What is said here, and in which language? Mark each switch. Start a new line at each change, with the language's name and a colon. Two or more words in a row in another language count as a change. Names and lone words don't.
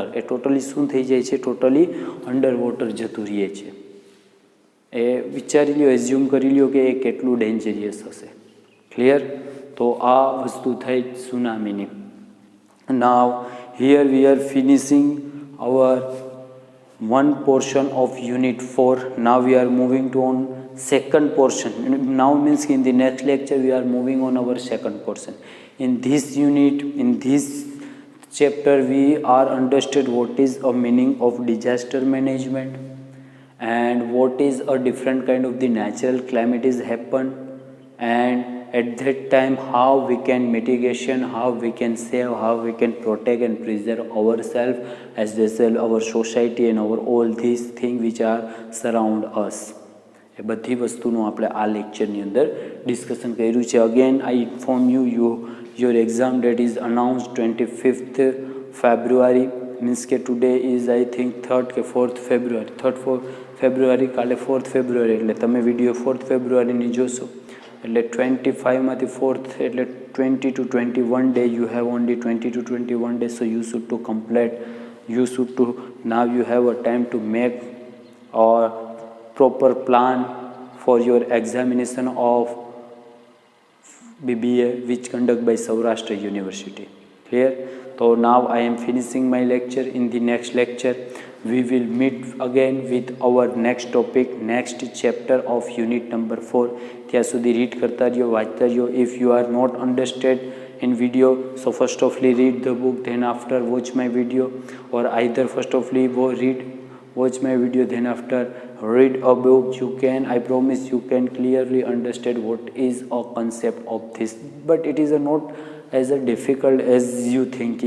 Gujarati: એ ટોટલી શું થઈ જાય છે,
English: totally under water
Gujarati: જતું રહે છે. એ વિચારી લ્યો, એઝ્યુમ કરી લ્યો કે એ કેટલું ડેન્જરિયસ હશે. ક્લિયર? તો આ વસ્તુ થઈ સુનામીની.
English: Now here we are finishing our one portion of unit 4. Now we are moving to on second portion. Now means in the next lecture we are moving on our second portion. In this unit, in this chapter, we are understood what is a meaning of disaster management and what is a different kind of the natural calamities happen, and at that time how we can mitigation, how we can save, how we can protect and preserve ourselves as well our society and our all these things which are surround us.
Gujarati: એ બધી વસ્તુનું આપણે આ લેક્ચરની અંદર ડિસ્કશન કર્યું છે.
English: Again I inform your exam date is announced 25th February, મીન્સ કે today is I think 3rd કે 4th February, 3rd February, કાલે 4th February,
Gujarati: એટલે તમે વિડીયો 4th Februaryની જોશો એટલે 25માંથી 4th એટલે
English: 20 to 21 day, you have only 20 to 21 days, so you should to complete, you should to, now you have a time to make a proper plan for your examination of BBA which conduct by Saurashtra University. Clear? So now I am finishing my lecture. In the next lecture we will meet again with our next topic, next chapter of unit number 4.
Gujarati: ત્યાં સુધી રીડ કરતા રહ્યો, વાંચતા રહ્યો.
English: If you are not understood in video, so first of all read the book, then after watch my video, or either first of all watch my video, then after read a book. You can, I promise you can clearly understand what is a concept of this, but it is not as a difficult as you thinking.